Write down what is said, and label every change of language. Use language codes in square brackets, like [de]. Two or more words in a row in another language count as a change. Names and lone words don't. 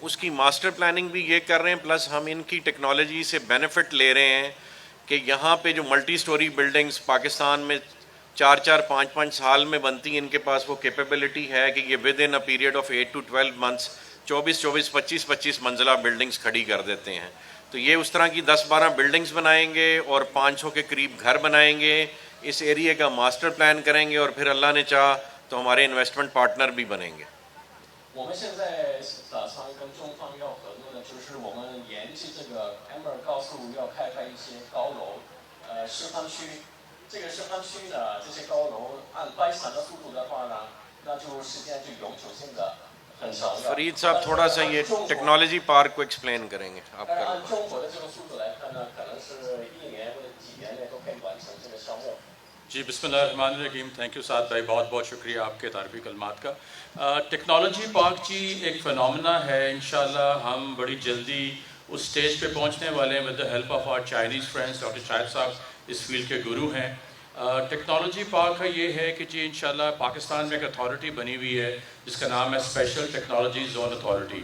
[ur] اس کی [en] master planning [ur] بھی یہ کر رہے ہیں، پلس ہم ان کی ٹیکنالوجی سے بینیفٹ لے رہے ہیں کہ یہاں پہ جو [en] multi-storey buildings [ur] پاکستان میں 4-5 سال میں بنتی ہیں، ان کے پاس وہ کیپیبلٹی ہے کہ یہ [en] within a period of 8 to 12 months [ur] 25 منزلہ بلڈنگز کھڑی کر دیتے ہیں. تو یہ اس طرح کی 10-12 بلڈنگز بنائیں گے اور 500 کے قریب گھر بنائیں گے. اس ایریے کا [en] master plan [ur] کریں گے اور پھر اللہ نے چاہ تو ہمارے [en] investment partner [ur] بھی بنیں گے. [zh] 我们现在打算跟中方要合作的，就是我们沿着这个 Amber 高速要开发一些高楼，示范区。这个示范区呢，这些高楼按掰产的速度的话呢，那就时间就永久性的很长的。 [ur] فرید صاحب تھوڑا سا یہ [en] technology park [ur] کو ایکسپلین کریں گے آپ. [zh] 但是按中国的这个速度来看呢，可能是1年或者几年内都可以完成这个项目。 [ur] جی [ar] بسم اللہ الرحمن الرحیم. [en] thank you [ur] سعد بھائی، بہت بہت شکریہ آپ کے تعریفی کلمات کا. [en] technology park [ur] جی ایک فنومنا ہے. انشاءاللہ ہم بڑی جلدی اس سٹیج پہ پہنچنے والے ہیں [en] with the help of our Chinese friends. [ur] ڈاکٹر شاہد صاحب اس فیلڈ کے گرو ہیں. [en] technology park [ur] کا یہ ہے کہ جی انشاءاللہ پاکستان میں ایک اتھارٹی بنی ہوئی ہے جس کا نام ہے اسپیشل ٹیکنالوجی زون اتھارٹی.